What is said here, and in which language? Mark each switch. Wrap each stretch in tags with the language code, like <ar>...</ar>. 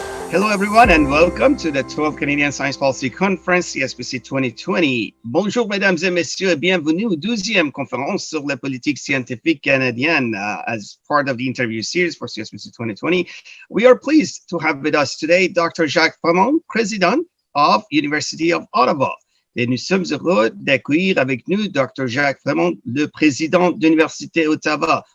<en>Hello everyone and welcome to the 12th Canadian Science Policy Conference, CSPC 2020.</en> <fr>Bonjour mesdames et messieurs et bienvenue au 12e conférence sur la politique scientifique canadienne.</fr> <en>As part of the interview series for CSPC 2020, we are pleased to have with us today Dr. Jacques Frémont, President of University of Ottawa.</en> <fr>Et nous sommes heureux d'accueillir avec nous Dr. Jacques Frémont, le président de l'Université d'Ottawa.</fr>